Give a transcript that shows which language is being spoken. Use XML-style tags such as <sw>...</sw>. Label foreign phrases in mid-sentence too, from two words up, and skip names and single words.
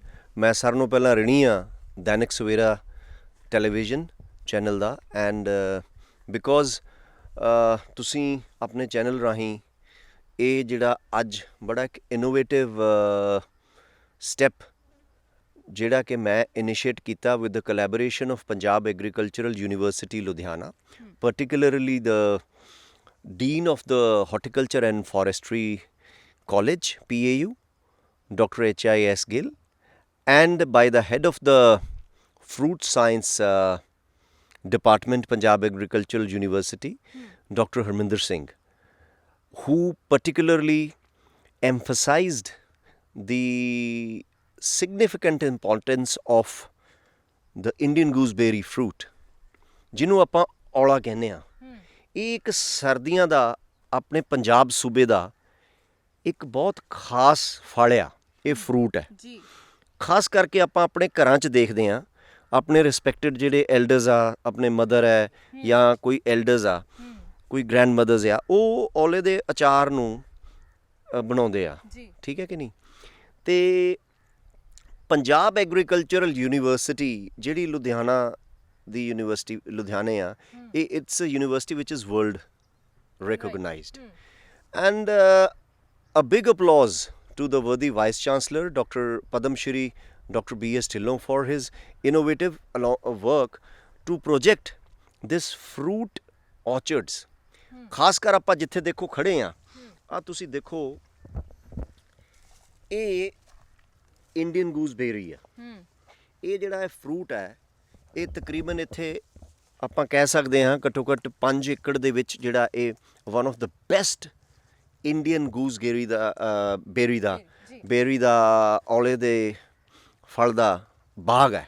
<pa>ਮੈਂ ਸਾਰਿਆਂ ਨੂੰ ਪਹਿਲਾਂ ਰਿਣੀ ਹਾਂ ਦੈਨਿਕ ਸਵੇਰਾ ਟੈਲੀਵਿਜ਼ਨ ਚੈਨਲ ਦਾ,</pa> <en>and because</en> <pa>ਤੁਸੀਂ ਆਪਣੇ ਚੈਨਲ ਰਾਹੀਂ ਇਹ ਜਿਹੜਾ ਅੱਜ ਬੜਾ ਇੱਕ</pa> <en>innovative step</en> <pa>ਜਿਹੜਾ ਕਿ ਮੈਂ ਇਨੀਸ਼ੀਏਟ ਕੀਤਾ</pa> <en>with the collaboration of</en> <pa>ਪੰਜਾਬ ਐਗਰੀਕਲਚਰਲ ਯੂਨੀਵਰਸਿਟੀ ਲੁਧਿਆਣਾ,</pa> <en>particularly the Dean of the Horticulture and Forestry College, PAU, Dr. H.I.S. Gill, and by the head of the Fruit Science Department, Punjab Agricultural University, Dr. Harminder Singh, who particularly emphasized the significant importance of the Indian gooseberry fruit,</en> <pa>ਜਿਹਨੂੰ ਆਪਾਂ ਔਲਾ ਕਹਿੰਦੇ ਹਾਂ। ਇਹ ਇੱਕ ਸਰਦੀਆਂ ਦਾ ਆਪਣੇ ਪੰਜਾਬ ਸੂਬੇ ਦਾ ਇੱਕ ਬਹੁਤ ਖਾਸ ਫਲ ਆ, ਇਹ ਫਰੂਟ ਹੈ ਜੀ। ਖਾਸ ਕਰਕੇ ਆਪਾਂ ਆਪਣੇ ਘਰਾਂ 'ਚ ਦੇਖਦੇ ਹਾਂ, ਆਪਣੇ ਰਿਸਪੈਕਟਡ ਜਿਹੜੇ ਐਲਡਰਸ ਆ, ਆਪਣੇ ਮਦਰ ਹੈ ਜਾਂ ਕੋਈ ਐਲਡਰਸ ਆ, ਕੋਈ</pa> <en>grand mothers</en> <pa>ਆ, ਉਹ ਔਲੇ ਦੇ ਅਚਾਰ ਨੂੰ ਬਣਾਉਂਦੇ ਆ, ਠੀਕ ਹੈ ਕਿ ਨਹੀਂ। ਅਤੇ ਪੰਜਾਬ ਐਗਰੀਕਲਚਰਲ ਯੂਨੀਵਰਸਿਟੀ ਜਿਹੜੀ ਲੁਧਿਆਣਾ ਦੀ ਯੂਨੀਵਰਸਿਟੀ ਲੁਧਿਆਣੇ ਆ, ਇਹ</pa> <en>it's a university which is world recognized, and a big applause to the worthy Vice Chancellor, Dr. Padam Shri Dr. B.S. Dhillon, for his innovative work to project this fruit orchards.</en> <pa>ਖਾਸ ਕਰ ਆਪਾਂ ਜਿੱਥੇ ਦੇਖੋ ਖੜੇ ਆ, ਆ ਤੁਸੀਂ ਦੇਖੋ, ਇਹ</pa> <en>Indian gooseberry</en> <pa>ਆ। ਇਹ ਜਿਹੜਾ ਇਹ ਫਰੂਟ ਹੈ, ਇਹ ਤਕਰੀਬਨ ਇੱਥੇ ਆਪਾਂ ਕਹਿ ਸਕਦੇ ਹਾਂ ਘੱਟੋ ਘੱਟ 5 ਏਕੜ ਦੇ ਵਿੱਚ ਜਿਹੜਾ ਇਹ</pa> <en>one of the best Indian gooseberry</en> <pa>ਦਾ ਬੇਰੀ ਦਾ ਔਲੇ ਦੇ ਫਲ ਦਾ ਬਾਗ ਹੈ।</pa>